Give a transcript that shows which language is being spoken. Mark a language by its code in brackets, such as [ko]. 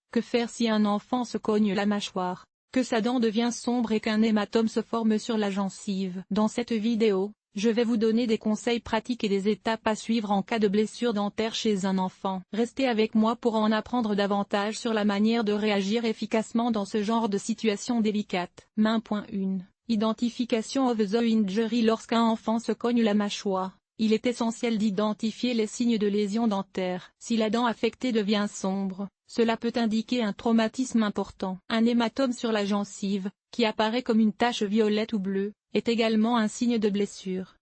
[fr] Que faire si un enfant se cogne la mâchoire, que sa dent devient sombre et qu'un hématome se forme sur la gencive? Dans cette vidéo, je vais vous donner des conseils pratiques et des étapes à suivre en cas de blessure dentaire chez un enfant. Restez avec moi pour en apprendre davantage sur la manière de réagir efficacement dans ce genre de situation délicate. [en] Main. 1. Identification of the injury. [fr] Lorsqu'un enfant se cogne la mâchoire, il est essentiel d'identifier les signes de lésion dentaire. Si la dent affectée devient sombre, cela peut indiquer un traumatisme important. Un hématome sur la gencive, qui apparaît comme une tache violette ou bleue, est également un signe de blessure.